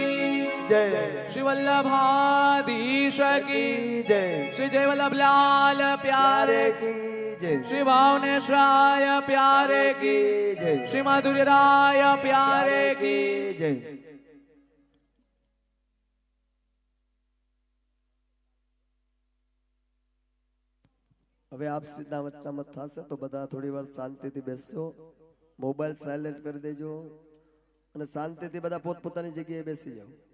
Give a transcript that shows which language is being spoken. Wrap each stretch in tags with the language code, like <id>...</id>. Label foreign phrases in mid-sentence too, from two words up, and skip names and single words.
<hi>जय श्री वल्लभाधीश की जय श्री जय वल्लभ लाल प्यारे की जय श्री भावनेश्वराय प्यारे की जय श्री माधुर्य राय प्यारे की</hi> <gu>जय હવે આપ સીધા વચનામત થશે તો બધા થોડી વાર શાંતિથી બેસજો, મોબાઈલ સાયલેન્ટ કરી દેજો અને શાંતિથી બધા પોતપોતાની જગ્યાએ બેસી જાઓ.</gu>